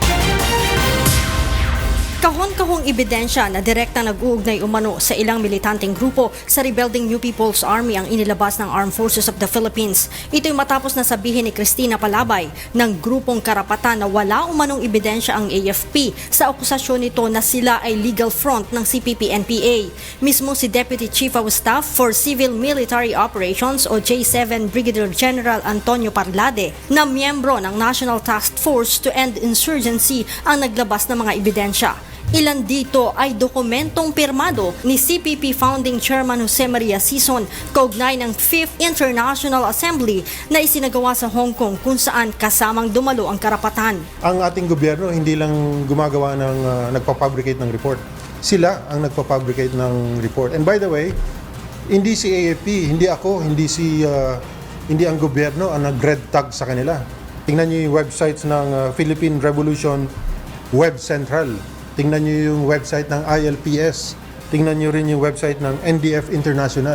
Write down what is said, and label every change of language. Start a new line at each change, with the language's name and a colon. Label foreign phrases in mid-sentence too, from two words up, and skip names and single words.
Filipino: Kahon-kahong ebidensya na direkta nag-uugnay umano sa ilang militanteng grupo sa rebuilding New People's Army ang inilabas ng Armed Forces of the Philippines. Ito'y matapos na sabihin ni Cristina Palabay ng grupong Karapatan na wala umanong ebidensya ang AFP sa akusasyon nito na sila ay
English: legal front
Filipino: ng CPP-NPA. Mismo si Deputy Chief of Staff for Civil Military Operations o J7 Brigadier General Antonio Parlade na miyembro ng National Task Force to End Insurgency ang naglabas ng mga ebidensya. Ilan dito ay dokumentong pirmado ni CPP Founding Chairman Jose Maria Sison kaugnay ng 5th International Assembly na isinagawa sa Hong Kong kung saan kasamang dumalo ang karapatan. Ang ating gobyerno hindi lang gumagawa ng nagpapabricate ng report. Sila ang nagpapabricate ng report.
English: And by the way,
Filipino: hindi si AFP, hindi ako, hindi ang gobyerno ang nag-red tag sa kanila. Tingnan niyo yung websites ng Philippine Revolution Web Central. Tingnan nyo yung website ng ILPS. Tingnan nyo rin yung website ng NDF International.